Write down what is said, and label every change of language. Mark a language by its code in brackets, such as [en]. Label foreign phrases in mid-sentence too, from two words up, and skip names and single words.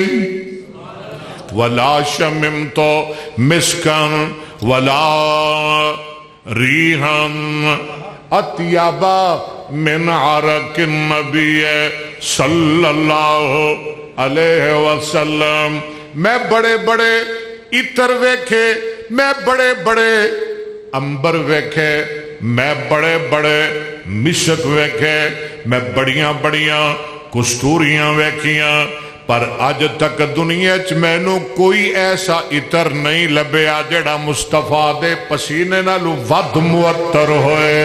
[ar] ولا شممت مسكا ولا ريحا أطيب من عرق نبي صلى الله عليه وسلم. [pa] میں بڑے بڑے عطر ویکھے، میں بڑے بڑے عنبر ویکھے، میں بڑے بڑے مشک ویکھے، میں بڑیاں بڑیاں کستوریاں ویکھیاں. پر اج تک دنیا چ مینوں کوئی ایسا عطر نہیں لبھیا جیہڑا مصطفیٰ دے پسینے نالوں ودھ معطر ہوئے.